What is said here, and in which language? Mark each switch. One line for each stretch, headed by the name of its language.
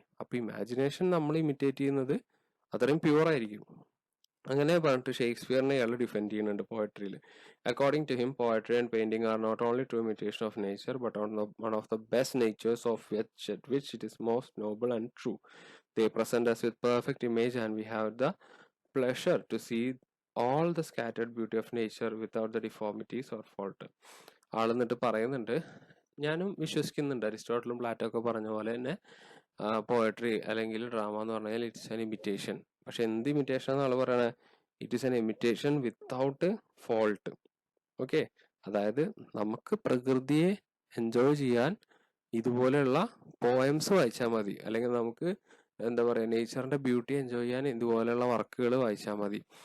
Malayalam: അപ്പൊ ഇമാജിനേഷൻ നമ്മൾ ഇമിറ്റേറ്റ് ചെയ്യുന്നത് അത്രയും പ്യൂർ ആയിരിക്കും. അങ്ങനെ പറഞ്ഞിട്ട് ഷേക്സ്പിയറിനെ ഇയാൾ ഡിഫെൻഡ് ചെയ്യുന്നുണ്ട് പോയട്രിയിൽ.
English: According to him, poetry and painting are not only true imitation of nature but one of the best natures of which it is most noble and true. They present us with perfect image and we have the pleasure to see all the scattered beauty of nature without the deformities or fault.
Malayalam: ആളെന്നിട്ട് പറയുന്നുണ്ട്, ഞാനും വിശ്വസിക്കുന്നുണ്ട് അരിസ്റ്റോട്ടലും Plato ഒക്കെ പറഞ്ഞ പോലെ തന്നെ poetry അല്ലെങ്കിൽ drama എന്ന് പറഞ്ഞാൽ
English: It's an imitation.
Malayalam: പക്ഷെ എന്ത് ഇമിറ്റേഷൻ എന്നാണ് പറയണത്?
English: It is an imitation without fault.
Malayalam: Okay, അതായത് നമുക്ക് പ്രകൃതിയെ എൻജോയ് ചെയ്യാൻ ഇതുപോലെയുള്ള പോയംസ് വായിച്ചാൽ മതി, അല്ലെങ്കിൽ നമുക്ക് എന്താ പറയുക, നേച്ചറിന്റെ ബ്യൂട്ടി എൻജോയ് ചെയ്യാൻ ഇതുപോലെയുള്ള വർക്കുകൾ വായിച്ചാൽ മതി.